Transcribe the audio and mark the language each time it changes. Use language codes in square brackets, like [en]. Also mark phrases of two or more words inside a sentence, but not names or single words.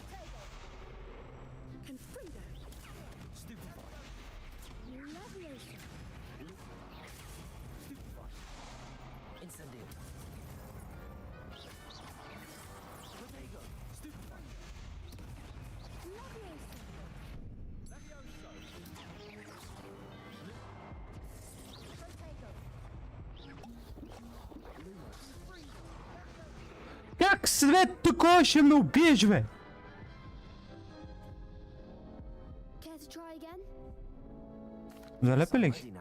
[en] Confringo. Stupefy. Leviosa. Stupefy. Incendio. Protego. Stupefy. Leviosa. [bg] Как свет такова ще ме убиеш, бе? Залепи ли ги?